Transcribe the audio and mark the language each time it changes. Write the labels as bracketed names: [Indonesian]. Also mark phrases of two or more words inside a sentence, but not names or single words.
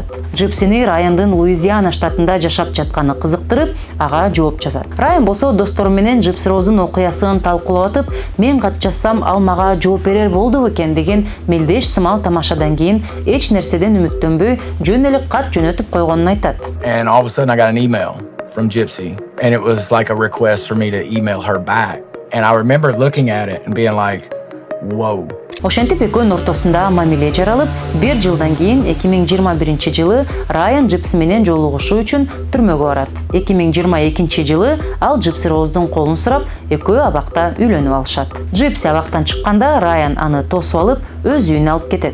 [Kyrgyz] Джипсини Райандын Луизиана штатында жашап жатканы кызыктырып, ага жооп жазат. Райан болсо достору менен Джипси Роуздун окуясын талкуулап атып, мен кат жазсам ал мага жооп берер болду экен деген мелдеш сымал тамашадан кийин эч нерседен үмүттөнбөй жөн эле кат жөнөтүп койгонун айтат. [English] And all of a sudden I got an email from Gypsy, and it was like a request for me to email her back. And I remember looking at it and being like, whoa. [Kyrgyz] Ошентип экөөнүн ортосунда мамиле жаралып, бир жылдан кийин 2021-жылы Райан Джипси менен жолугушуу үчүн түрмөгө барат. 2022-жылы ал Джипси Роуздун колун сурап, экөө абакта үйлөнүп алышат. Джипси абактан чыкканда Райан аны тосуп алып, өз үйүнө алып кетет.